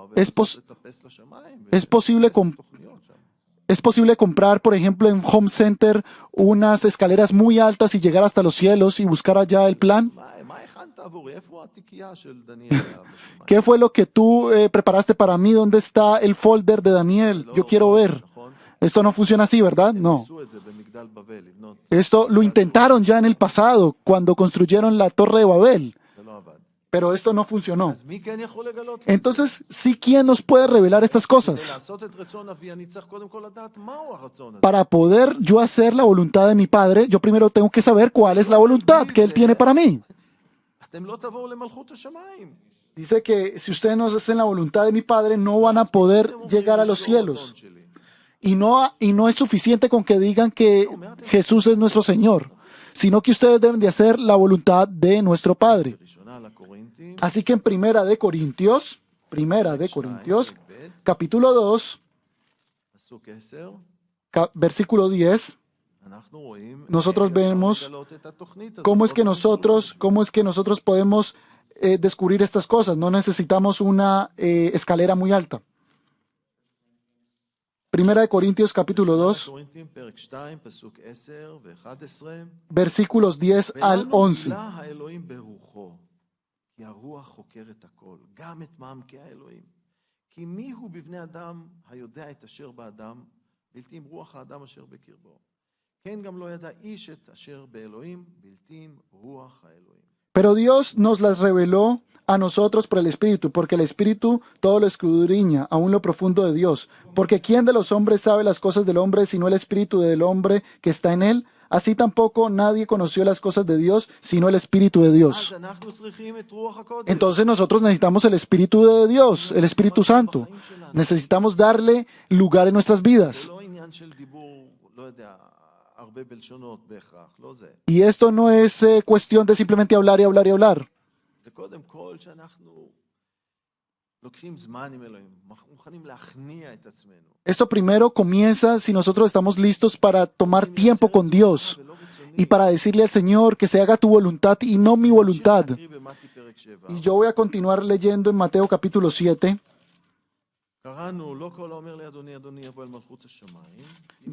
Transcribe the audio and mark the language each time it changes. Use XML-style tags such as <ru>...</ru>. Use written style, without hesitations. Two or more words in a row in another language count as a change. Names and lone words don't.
<es>Es</es> <he>ולנסות לטפס לשמיים.</he> <es>es posible</es> <he>ולחפש תוכניות שם.</he> <es>Es posible comprar, por ejemplo, en Home Center unas escaleras muy altas y llegar hasta los cielos y buscar allá el plan.</es> <he>מה הכנת עבורי? איפה התיקייה של דניאל בשמיים?</he> <es>¿Qué fue lo que tú preparaste para mí? ¿Dónde está el folder de Daniel? Yo quiero ver.</es> <he>נכון?</he> <es>Esto no funciona así, ¿verdad? No.</es> <he>עשו את זה במגדל בבל, לבנות.</he> <es>Esto lo intentaron ya en el pasado, cuando construyeron la Torre de Babel,</es> <he>זה לא עבד.</he> <es>pero esto no funcionó.</es> <he>אז מי כן יכול לגלות?</he> <es>Entonces, ¿sí quién nos puede revelar estas</es> <he>כדי</he> <es>cosas?</es> <he>לעשות את רצון אבי, אני צריך קודם כל לדעת מהו הרצון הזה.</he> <es>Para poder yo hacer la voluntad de mi Padre, yo primero tengo que saber cuál es la voluntad que Él tiene para mí.</es> <he>אתם לא תבואו למלכות השמיים.</he> <es>Dice que si ustedes no hacen la voluntad de mi Padre, no van a poder llegar a los cielos. Y no es suficiente con que digan que Jesús es nuestro Señor, sino que ustedes deben de hacer la voluntad de nuestro Padre.</es> <he>ראשונה לקורינתים,</he> <es>Así que en Primera de Corintios, capítulo 2,</es> <he>פסוק 10,</he> <es>versículo 10,</es> <he>אנחנו רואים</he> <es>nosotros</es> <he>איך אפשר</he> <es>vemos</es> <he>לגלות את התוכנית הזאת.</he> <es>cómo es que</es> <he>לא צריך</he> <es>nosotros podemos descubrir estas cosas. No necesitamos una escalera muy alta. Primera de Corintios, capítulo 2,</es> <he>קורינתים, פרק 2, פסוק 10 ו-11.</he> <es>versículos 10 al</es> <he>ולנו</he> <es>11.</es> <he>גילה האלוהים ברוחו, כי הרוח חוקר את הכל, גם את מעמקי האלוהים. כי מי הוא בבני אדם היודע את אשר באדם, בלתי עם רוח האדם אשר בקרבו. כן גם לא ידע איש את אשר באלוהים, בלתי עם רוח האלוהים.</he> <es>Pero Dios nos las reveló a nosotros por el Espíritu, porque el Espíritu todo lo escudriña, aún lo profundo de Dios. Porque ¿quién de los hombres sabe las cosas del hombre, sino el Espíritu del hombre que está en él? Así tampoco nadie conoció las cosas de Dios, sino el Espíritu de Dios.</es> <he>אז אנחנו צריכים את רוח הקודש.</he> <es>Entonces nosotros necesitamos el Espíritu de Dios, el Espíritu Santo. Necesitamos darle lugar en nuestras</es> <he>זה</he> <es>vidas.</es> <he>לא עניין של דיבור, לא יודע, הרבה בלשונות בהכרח, לא זה.</he> <es>Y esto no es cuestión de simplemente hablar y hablar y hablar.</es> <he>זה קודם כל שאנחנו לוקחים זמן עם אלוהים, מוכנים להכניע את עצמנו.</he> <es>Esto primero comienza si nosotros estamos listos para tomar tiempo con Dios y para decirle al Señor que se haga tu voluntad y no mi voluntad.</es> <he>להקריא במתי פרק 7.</he> <es>Y yo voy a continuar leyendo en Mateo capítulo 7.</es> <he>קראנו, לא כל האומר לי אדוני אדוני יבוא אל מלכות השמיים, אם</he>